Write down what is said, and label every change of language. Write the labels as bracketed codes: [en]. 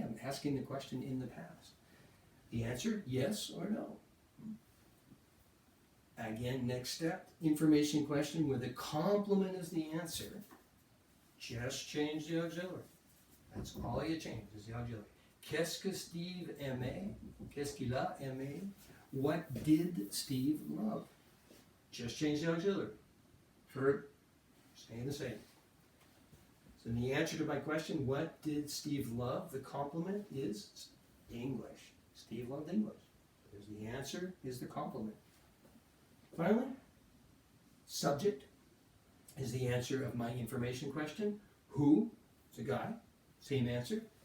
[en] I'm asking the question in the past. The answer, yes or no. Again, next step, information question where the complement is the answer. Just change the auxiliary. That's all you change is the auxiliary. [fr] Qu'est-ce que Steve aimait? Qu'est-ce qu'il a aimé? [en] What did Steve love? Just change the auxiliary. Verb, staying the same. So the answer to my question, what did Steve love? The complement is English. Steve loved English. There's the answer is the complement. Finally, subject is the answer of my information question. Who? It's a guy. Same answer.